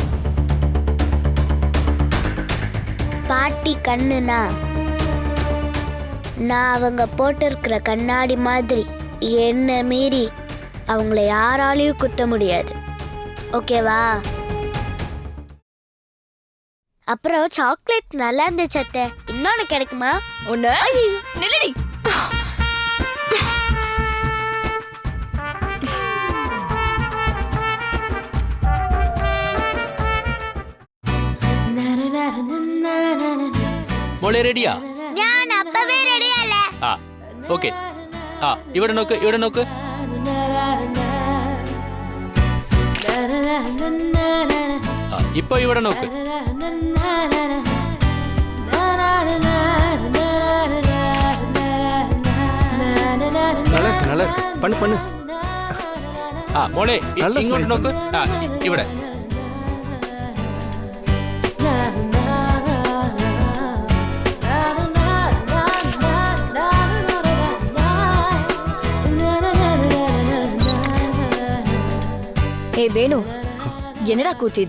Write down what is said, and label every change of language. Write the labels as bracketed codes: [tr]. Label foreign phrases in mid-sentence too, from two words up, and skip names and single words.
[ta] பாட்டி கண்ணுனா நான் அவங்க போட்டிருக்கிற கண்ணாடி மாதிரி. என்ன மீறி அவங்கள யாராலையும் குத்த முடியாது, ஓகேவா? அப்புறம் சாக்லேட் நல்லா இருந்துச்சு அத்தை, இன்னொன்று கிடைக்குமா? ஒண்ணு நில்லடி. [ml] മോളെ റെഡിയാ? ഞാൻ അപ്പവേ റെഡിയല്ലേ? ആ ഓക്കെ. ആ ഇവിടെ നോക്ക്, ഇവിടെ നോക്ക്. ആ ഇപ്പൊ ഇവിടെ നോക്ക്. [ta] நல்லா இருக்கு, நல்லா இருக்கு. பண்ணு பண்ணு. [ml] ആ മോളെ നല്ല ഇങ്ങോട്ട് smile നോക്ക്. ആ ഇവിടെ. [ta] ஏய் வேணு, என்னடா கூத்து இது?